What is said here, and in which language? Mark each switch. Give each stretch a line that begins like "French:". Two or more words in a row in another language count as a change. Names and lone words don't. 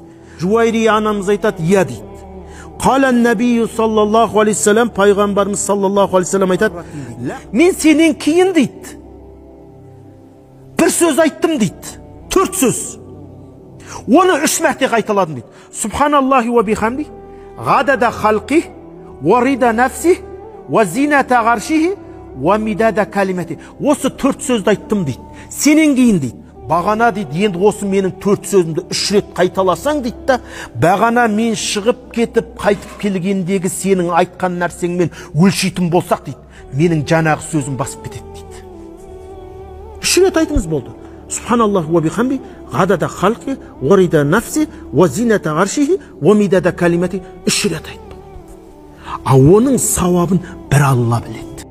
Kazakh: Жуайрия анамыз айтады, иә дейді. Қалан нәбиі
Arabic: صلى الله عليه وسلم,
Kazakh: пайғамбарымыз
Arabic: صلى الله عليه وسلم
Kazakh: айтады, мен сенен кейін дейді, бір сөз айттым дейді, 4 сөз. Оны 3 мәрте қайталадым дейді.
Arabic: سبحان الله وبحمده, عدد خلقه، ورضا نفسه، وزنة عرشه، ومداد كلماته.
Kazakh: Осы 4 сөзді айттым дейді. Сенен кейін дейді. Бағана дейді, енді осы менің 4 сөзімді 3 рет қайталасаң дейді да, бағана мен шығып кетіп, қайтып келгендегі сенің айтқан нәрсеңмен өлшейтін болсақ дейді, менің жаңағы сөзім басып кетеді дейді. 3 рет айтыңыз болды.
Arabic: سبحان الله وبحمده, عدد خلقه، ورضا نفسه، وزنة عرشه، ومداد كلماته.
Kazakh: 3 рет айтты. А оның сауабын бір Алла біледі.